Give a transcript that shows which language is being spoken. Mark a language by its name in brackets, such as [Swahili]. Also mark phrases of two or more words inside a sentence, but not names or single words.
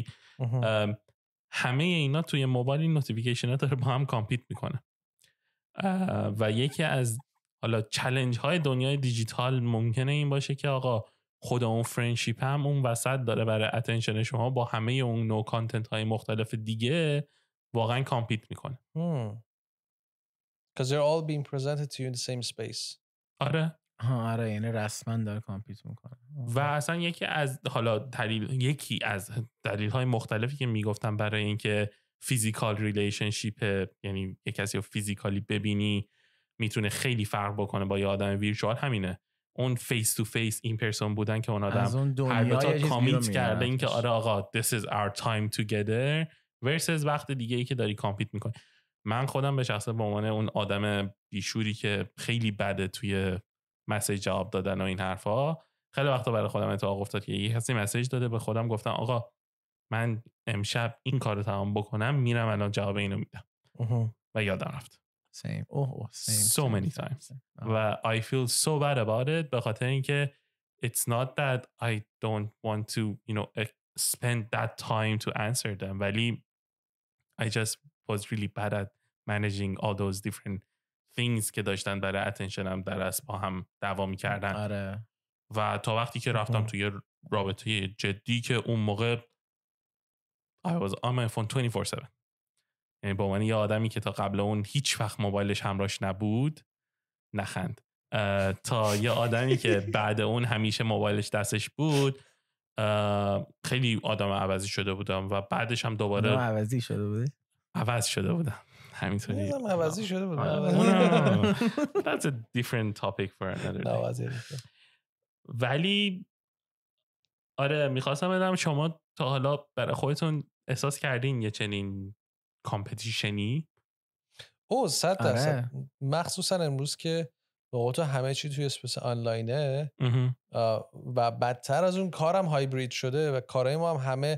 [Persian] همه اینا توی موبایل این نوتیفیکیشن ها داره با هم کامپیت میکنه. و یکی از حالا چالش های دنیای دیجیتال ممکنه این باشه که آقا خود اون فرندشیپ هم اون وسط داره برای اتنشن شما با همه اون [English] new content [Persian] های مختلف دیگه واقعا کامپیت میکنه. [English] Because they're all being presented to you in the same space. [Persian] آره. آره یعنی رسما داره کامپیت میکنه. و اصلا یکی از دلیل های مختلفی که میگفتم برای اینکه [English] physical relationship, [Persian] یعنی یک کسی رو فیزیکالی ببینی میتونه خیلی فرق بکنه با یه آدم ویرچوال، همینه. اون [English] face to face in person [Persian] بودن که اون آدم هر کامیت کرده این که آره آقا [English] this is our time together versus [Persian] وقت دیگه ای که داری کامپیت میکنی. من خودم به شخصه به عنوان اون آدم بیشوری که خیلی بده توی مسیج جواب دادن و این حرفا، خیلی وقتا برای خودم اتفاق افتاد که یه کسی مسیج داده به خودم گفتم آقا من امشب این کارو تمام بکنم میرم الان جواب اینو میدم و یادم رفت. [English] So many times. و I feel so bad about it [Persian] به خاطر اینکه [English] it's not that I don't want to spend that time to answer them، ولی I just was really bad at managing all those different things [Persian] که داشتن برای اتنشنم در از با هم دعوا می‌کردن. آره. و تا وقتی که رفتم توی رابطه جدی که اون موقع [English] I was on my phone 24/7. [Persian] یعنی با من یه آدمی که تا قبل اون هیچ وقت موبایلش همراهش نبود، نخند، تا یه آدمی که بعد اون همیشه موبایلش دستش بود، خیلی آدم عوضی شده بودم و بعدش هم دوباره عوضی شده بودی؟ عوض شده بودم همینطوری. عوضی شده بودم. [English] That's a different topic for another day. [Persian] ولی آره میخواستم بدم شما تا حالا برای خودتون احساس کردین یه چنین کامپتیشنی؟ 100%. مخصوصا امروز که با تو همه چی توی [English] space online [Persian] و بدتر از اون کارم هایبرید شده و کارهای ما هم همه